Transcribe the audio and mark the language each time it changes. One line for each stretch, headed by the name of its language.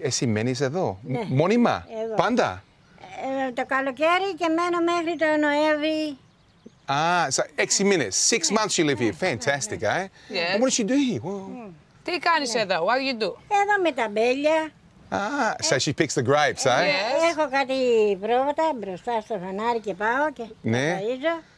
Greek: Εσύ μένεις εδώ, μόνιμα, πάντα? Το καλοκαίρι και μένω μέχρι το Νοέμβρη.
English: Ah, so 6 minutes, 6 months you live here. Fantastic, eh? Yes. And what does she do here? Well,
Greek: Τι κάνεις εδώ?
English: What do you do?
Greek: Εδώ με τα μπέλια.
English: Ah, so she picks the grapes, eh? Yes.
Greek: Έχω κάτι πρόβατα μπροστά στο φανάρι και πάω και ταΐζω.